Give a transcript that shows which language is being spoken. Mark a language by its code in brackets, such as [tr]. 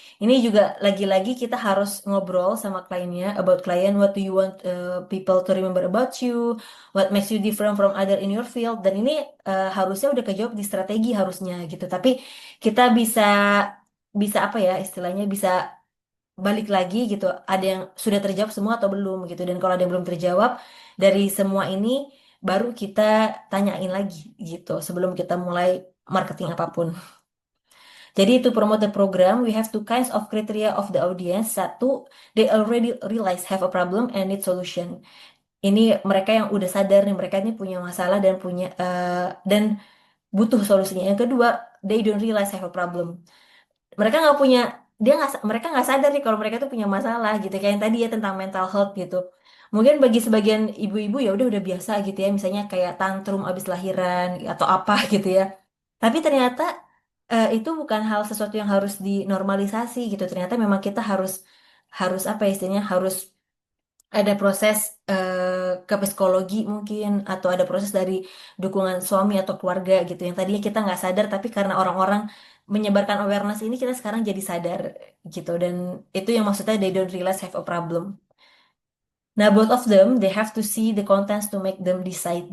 [id] Ini juga lagi-lagi kita harus ngobrol sama kliennya [en] about client, what do you want people to remember about you, what makes you different from other in your field. [id] Dan ini harusnya udah kejawab di strategi harusnya gitu. Tapi kita bisa bisa apa ya istilahnya bisa balik lagi gitu. Ada yang sudah terjawab semua atau belum gitu. Dan kalau ada yang belum terjawab dari semua ini baru kita tanyain lagi gitu sebelum kita mulai marketing apapun. Jadi [en] to promote the program, we have two kinds of criteria of the audience. [id] Satu, [en] they already realize have a problem and need solution. [id] Ini mereka yang udah sadar nih mereka ini punya masalah dan punya dan butuh solusinya. Yang kedua, [en] they don't realize have a problem. [id] Mereka nggak punya mereka nggak sadar nih kalau mereka tuh punya masalah gitu. Kayak yang tadi ya tentang mental health gitu. Mungkin bagi sebagian ibu-ibu ya udah biasa gitu ya, misalnya kayak tantrum abis lahiran atau apa gitu ya. Tapi ternyata itu bukan hal sesuatu yang harus dinormalisasi gitu. Ternyata memang kita harus harus apa ya istilahnya harus ada proses ke psikologi mungkin atau ada proses dari dukungan suami atau keluarga gitu yang tadinya kita nggak sadar tapi karena orang-orang menyebarkan awareness ini kita sekarang jadi sadar gitu dan itu yang maksudnya [en] they don't realize have a problem. Nah, both of them they have to see the contents to make them decide.